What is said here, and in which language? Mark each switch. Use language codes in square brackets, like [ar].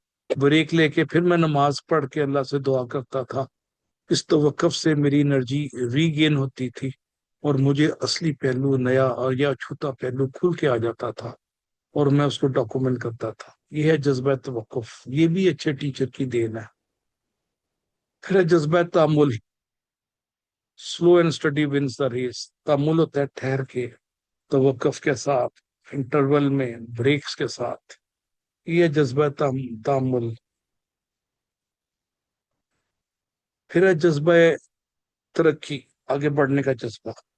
[ur] Break لے کے پھر میں نماز پڑھ کے اللہ سے دعا کرتا تھا. اس توقف سے میری انرجی ری گین ہوتی تھی اور مجھے اصلی پہلو, نیا اور یا چھوٹا پہلو کھل کے آ جاتا تھا اور میں اس کو ڈاکومنٹ کرتا تھا. یہ ہے جذبہ توقف. یہ بھی اچھے ٹیچر کی دین ہے. پھر ہے جذبہ Tamil. [en] Slow and study wins the race. [ur] Tamil ہوتا ہے ٹھہر کے, توقف کے ساتھ, انٹرول میں, بریکس کے ساتھ. یہ جذبہ تامل. پھر ہے جذبہ ترقی, آگے بڑھنے کا جذبہ.